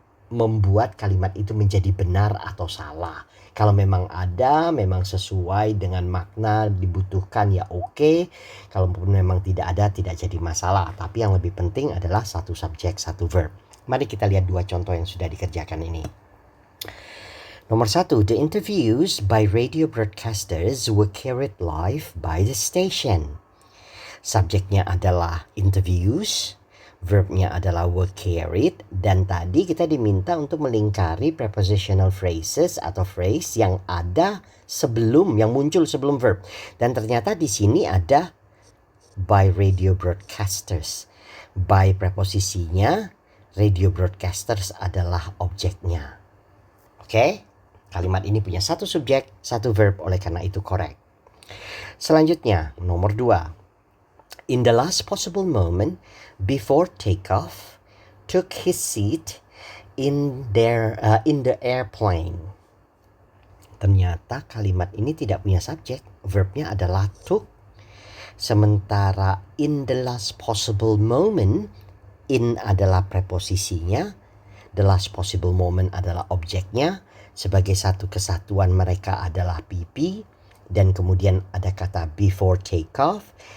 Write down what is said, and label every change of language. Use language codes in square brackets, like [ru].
[id] membuat kalimat itu menjadi benar atau salah. Kalau memang ada, memang sesuai dengan makna dibutuhkan ya oke. Kalaupun memang tidak ada, tidak jadi masalah. Tapi yang lebih penting adalah satu subjek, satu verb. Mari kita lihat dua contoh yang sudah dikerjakan ini. [en] Nomor 1, the interviews by radio broadcasters were carried live by the station. [id] Subjeknya adalah interviews, verbnya adalah [en] were carried, [id] dan tadi kita diminta untuk melingkari prepositional phrases atau phrase yang ada sebelum, yang muncul sebelum verb. Dan ternyata di sini ada [en] by radio broadcasters. [id] By preposisinya, [en] radio broadcasters [id] adalah objeknya. Oke? Kalimat ini punya satu subjek, satu verb, oleh karena itu correct. Selanjutnya, nomor 2. [en] In the last possible moment before takeoff, took his seat in the airplane. [id] Ternyata kalimat ini tidak punya subjek, verbnya adalah took. Sementara [en] in the last possible moment, [id] in adalah preposisinya, [en] the last possible moment [id] adalah objeknya, sebagai satu kesatuan mereka adalah PP, dan kemudian ada kata [en] before takeoff.